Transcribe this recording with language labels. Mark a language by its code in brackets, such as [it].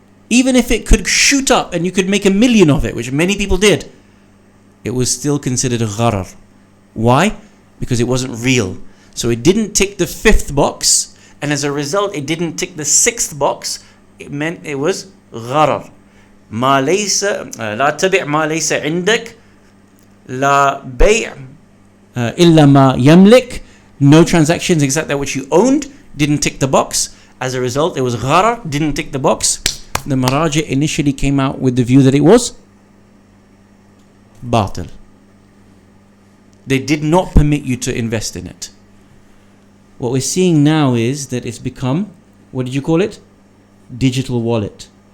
[en] Even if it could shoot up and you could make $1 million of it, which many people did, it was still considered a gharar. Why? Because it wasn't real. So it didn't tick the 5th box, and as a result it didn't tick the 6th box. It meant it was gharar. [ar] ما ليس لا تبع ما ليس عندك لا بيع إلا ما يملك. [en] No transactions except that which you owned. Didn't tick the box. As a result, it was gharar. Didn't tick the box. The maraji' initially came out with the view that it was batil. They did not permit you to invest in it. What we're seeing now is that it's become, what did you call it? Digital wallet.